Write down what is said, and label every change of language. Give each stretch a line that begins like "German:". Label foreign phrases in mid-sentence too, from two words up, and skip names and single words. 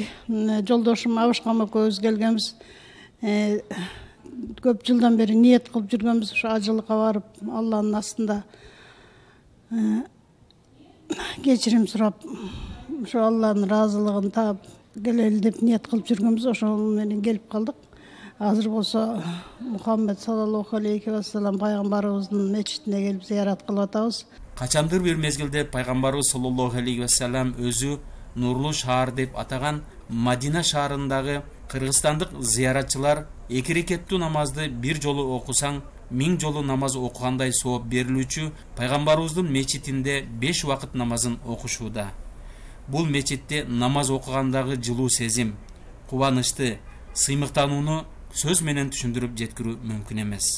Kyrgyz: Жолдошум Абышкам экөөбүз келгенбиз. Көп жылдан бери ниет кылып жүргөнбүз, ушу ажылыкка барып, Алланын астында кечирим сурап, ушу Алланын ыраазылыгын таап келели деп ниет кылып жүргөнбүз. Ошол менен келип калдык. Азыр болсо Мухаммед
Arabic: صلى الله عليه وسلم
Kyrgyz: пайгамбарыбыздын мечитине келип зыярат кылып атабыз. Качандыр бир мезгилде пайгамбарыбыз
Arabic: صلى الله عليه وسلم
Kyrgyz: өзү нурлуу шаар деп атаган Мадина шаарындагы кыргызстандык зыяратчылар эки рекеттүү намазды бир жолу окусаң 1000 жолу намаз окугандай сооп берилүүчү пайгамбарыбыздын мечитинде 5 убакыт намазын окушууда. Бул мечитте намаз окугандагы жылуу сезим, кубанычты, сыймыктанууну сөз менен түшүндүрүп жеткирүү мүмкүн эмес.